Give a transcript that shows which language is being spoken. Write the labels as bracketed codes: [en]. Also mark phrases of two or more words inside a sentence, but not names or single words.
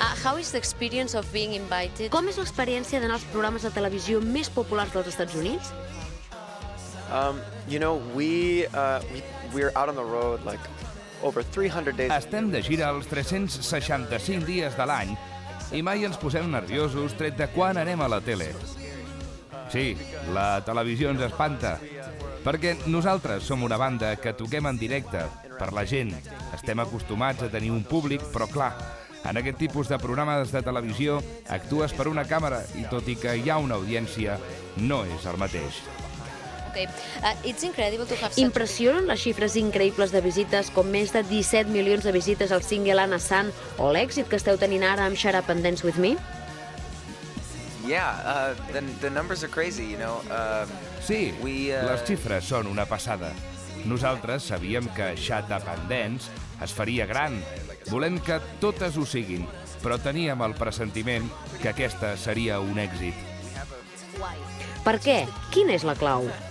[en] How is the experience of being invited? [ca] Com és l'experiència d'anar als programes de televisió més populars dels Estats Units? [en] We're out on the road like over 300 days. [ca] Estem de gira els 365 dies de l'any i mai ens posem nerviosos tret de quan anem a la tele. Sí, la televisió ens espanta, perquè nosaltres som una banda que toquem en directe, per la gent. Estem acostumats a tenir un públic, però clar, en aquest tipus de programes de televisió actues per una càmera i tot i que hi ha una audiència, no és el mateix. [en] Okay. It's incredible to have [ca] Impressionen les xifres increïbles de visites, com més de 17 milions de visites al single Anna San o l'èxit que esteu tenint ara amb Shut Up and Dance With Me? [en] Yeah, the numbers are crazy, you know. [ca] Sí, les xifres són una passada. Nosaltres sabíem que Shut Up and Dance es faria gran. Volem que totes ho siguin, però teníem el pressentiment que aquesta seria un èxit. Per què? Quina és la clau?